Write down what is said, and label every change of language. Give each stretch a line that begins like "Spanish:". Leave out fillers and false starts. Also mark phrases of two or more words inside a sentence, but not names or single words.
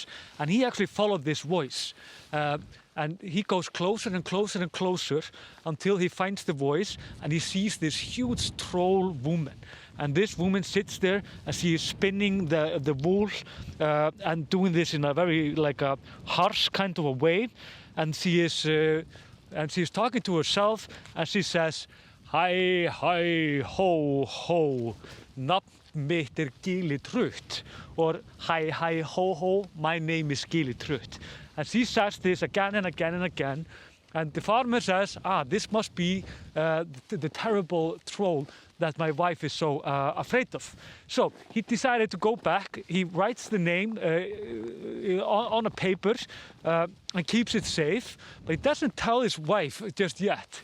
English: And he actually followed this voice. And he goes closer and closer and closer until he finds the voice and he sees this huge troll woman. And this woman sits there and she is spinning the wool and doing this in a very like a harsh kind of a way. And she is talking to herself and she says, "Hi, hi, ho, ho,
Icelandic: nafn mitt Gillytruth,"
English: or "Hi, hi, ho, ho, my name is Gillytruth." And she says this again and again and again. And the farmer says, this must be the terrible troll that my wife is so afraid of. So he decided to go back. He writes the name on a paper and keeps it safe, but he doesn't tell his wife just yet.